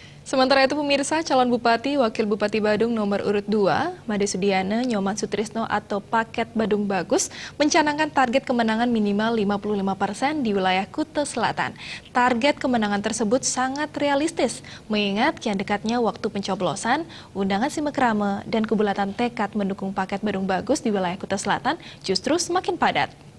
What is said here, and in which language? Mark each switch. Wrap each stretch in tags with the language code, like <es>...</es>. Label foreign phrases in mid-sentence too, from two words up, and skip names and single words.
<id>Sementara itu pemirsa, calon Bupati, Wakil Bupati Badung nomor urut 2, Made Sudiana Nyoman Sutrisno atau Paket Badung Bagus, mencanangkan target kemenangan minimal 55% di wilayah Kuta Selatan. Target kemenangan tersebut sangat realistis, mengingat kian dekatnya waktu pencoblosan, undangan simekrame, dan kebulatan tekad mendukung Paket Badung Bagus di wilayah Kuta Selatan justru semakin padat.</id>